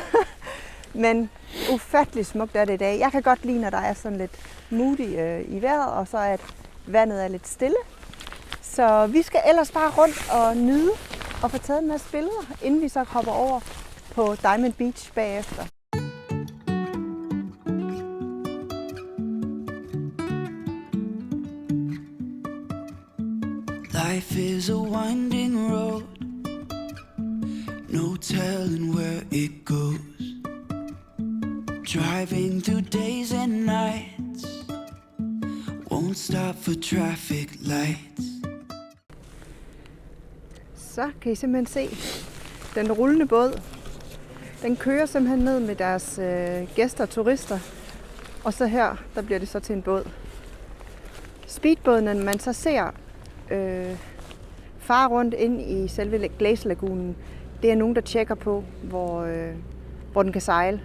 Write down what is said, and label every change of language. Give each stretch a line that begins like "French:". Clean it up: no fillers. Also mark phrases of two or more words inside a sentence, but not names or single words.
Danish: Men ufattelig smukt er det i dag. Jeg kan godt lide, når der er sådan lidt moody i vejret, og så at vandet er lidt stille. Så vi skal ellers bare rundt og nyde og få taget en masse billeder, inden vi så hopper over på Diamond Beach bagefter.
English: Life is a winding road, no telling where it goes. Driving through days and nights, won't stop for traffic lights.
Danish: Så kan I simpelthen se den rullende båd. Den kører simpelthen ned med deres gæster og turister. Og så her, der bliver det så til en båd. Speedbådene, man så ser far rundt ind i selve Glazerlagunen, det er nogen, der tjekker på, hvor den kan sejle.